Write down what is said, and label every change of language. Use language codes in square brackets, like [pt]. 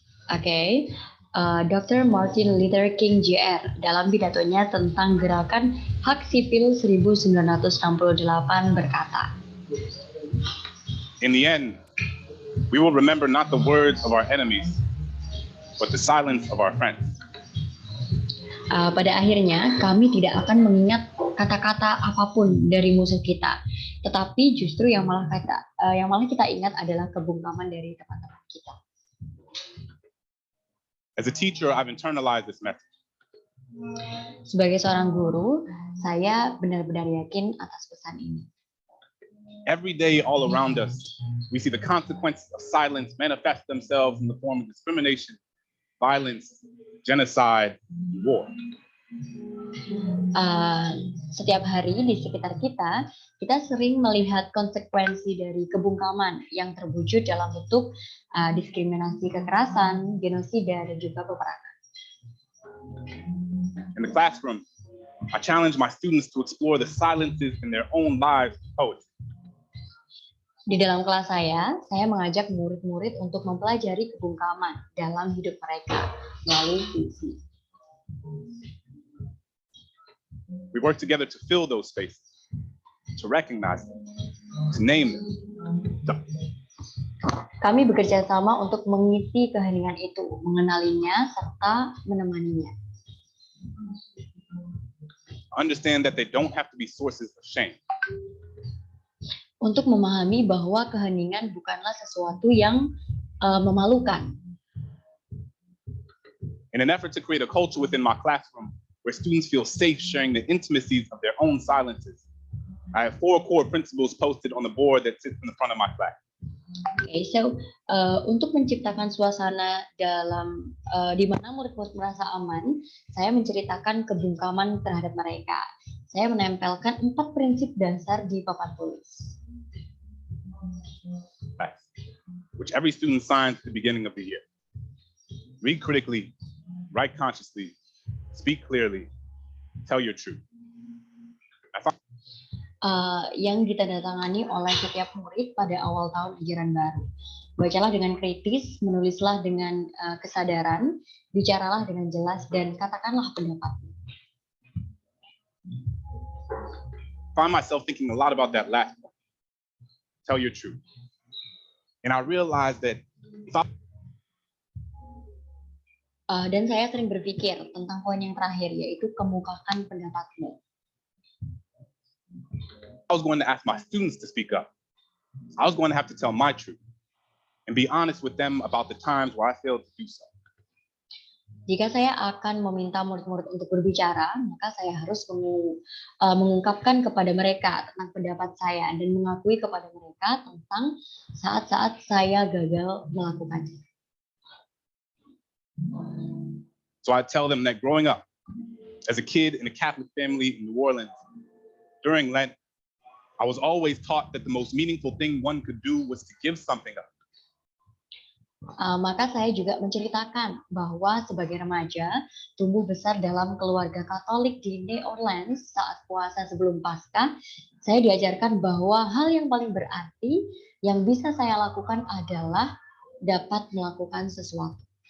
[en] Dr. Martin Luther King Jr. [id] dalam pidatonya tentang gerakan hak sipil 1968 berkata, [en] in the end, we will remember not the words of our enemies, but the silence of our friends. [id] Pada akhirnya, kami tidak akan mengingat kata-kata apapun dari musuh kita, tetapi justru yang malah kita ingat adalah kebungkaman dari teman-teman kita. [en] As a teacher, I've internalized this message. [id] Sebagai seorang guru, saya benar-benar yakin atas pesan ini. [en] Every day, all around us, we see the consequences of silence manifest themselves in the form of discrimination, violence, genocide, war. [id] Setiap hari di sekitar kita, kita sering melihat konsekuensi dari kebungkaman yang terwujud dalam bentuk diskriminasi, kekerasan, genosida, dan juga peperangan. [en] In the classroom, I challenge my students to explore the silences in their own lives with poetry. [id] Di dalam kelas saya mengajak murid-murid untuk mempelajari kebungkaman dalam hidup mereka melalui puisi. [en] We work together to fill those spaces, to recognize them, to name them. [id] Kami bekerja sama untuk mengisi keheningan itu, mengenalinya, serta menemaninya. [en] Understand that they don't have to be sources of shame. [id] Untuk memahami bahwa keheningan bukanlah sesuatu yang memalukan. [en] In an effort to create a culture within my classroom where students feel safe sharing the intimacies of their own silences, I have 4 core principles posted on the board that sits in the front of my class. [id] Untuk menciptakan suasana di mana murid-murid merasa aman, saya menceritakan kebungkaman terhadap mereka. Saya menempelkan 4 prinsip dasar di papan tulis. [en] Which every student signs at the beginning of the year. Read critically, write consciously, speak clearly, tell your truth. [id] Yang ditandatangani oleh setiap murid pada awal tahun ajaran baru. Bacalah dengan kritis, menulislah dengan kesadaran, bicaralah dengan jelas, dan katakanlah pendapatmu. [en] Find myself thinking a lot about that last one. Tell your truth. And I realized that [id] dan saya sering berpikir tentang poin yang terakhir, yaitu kemukakan pendapatmu. [en] I was going to ask my students to speak up. I was going to have to tell my truth and be honest with them about the times where I failed to do so. [id] Jika saya akan meminta murid-murid untuk berbicara, maka saya harus mengungkapkan kepada mereka tentang pendapat saya dan mengakui kepada mereka tentang saat-saat saya gagal melakukannya. [en] So I tell them that growing up as a kid in a Catholic family in New Orleans, during Lent, I was always taught that the most meaningful thing one could do was to give something up. [id] Maka saya juga menceritakan bahwa sebagai remaja tumbuh besar dalam keluarga Katolik di New Orleans saat puasa sebelum Paskah, saya diajarkan bahwa hal yang paling berarti yang bisa saya lakukan adalah dapat melakukan sesuatu.